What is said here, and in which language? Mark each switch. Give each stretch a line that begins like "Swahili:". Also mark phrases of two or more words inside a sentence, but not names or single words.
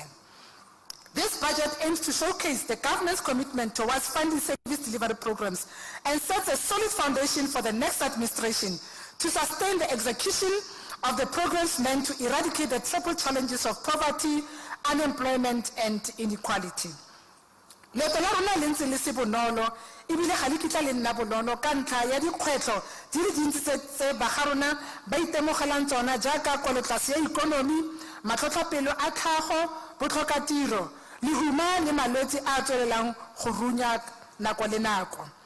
English: This budget aims to showcase the government's commitment towards funding service delivery programs and sets a solid foundation for the next administration to sustain the execution of the programs meant to eradicate the triple challenges of poverty, unemployment, and inequality.
Tswana: Leeto la rona le ntse le se bonolo ebile ga le kitla le nna bonolo ka ntlha ya dikgwetlho di le dintsi tse bagarona ba itemogelang tsona jaaka kolotlase ya ikonomi, matlhotlhapelo a tlhago, botlhokatiro, lehuma le malwetse a tswelelang go runya nako le nako.